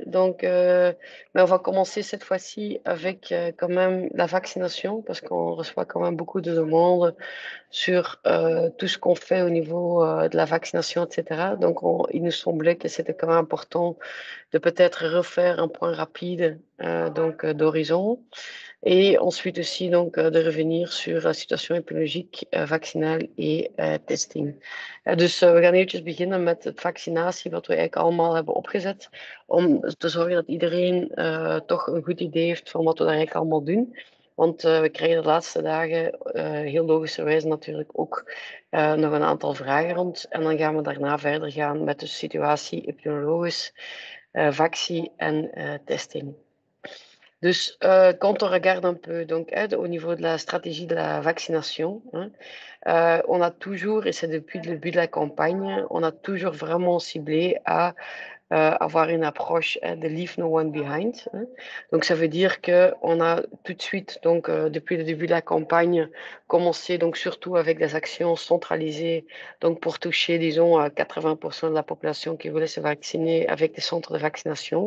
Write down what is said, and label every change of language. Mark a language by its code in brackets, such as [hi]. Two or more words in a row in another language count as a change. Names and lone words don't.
[fr] Donc, mais on va commencer cette fois-ci avec quand même la vaccination, parce qu'on reçoit quand même beaucoup de demandes sur tout ce qu'on fait au niveau de la vaccination, etc. Donc, il nous semblait que c'était quand même important de peut-être refaire un point rapide d'horizon. Et ensuite aussi donc de revenir sur la situation epidemiologique, vaccinale testing. [nl] Dus we gaan eventjes beginnen met het vaccinatie, wat we eigenlijk allemaal hebben opgezet, om te zorgen dat iedereen toch een goed idee heeft van wat we daar eigenlijk allemaal doen. Want we krijgen de laatste dagen heel logischerwijs natuurlijk ook nog een aantal vragen rond. En dan gaan we daarna verder gaan met de situatie epidemiologisch, vaccin en testing. [fr] Dus quand on regarde un peu donc, au niveau de la stratégie de la vaccination, on a toujours, et c'est depuis le début de la campagne, on a toujours vraiment ciblé à avoir une approche de [en] Leave No One Behind. [fr] Donc ça veut dire qu'on a tout de suite, donc depuis le début de la campagne, commencé donc surtout avec des actions centralisées, donc pour toucher, disons, à 80% de la population qui voulait se vacciner avec des centres de vaccination.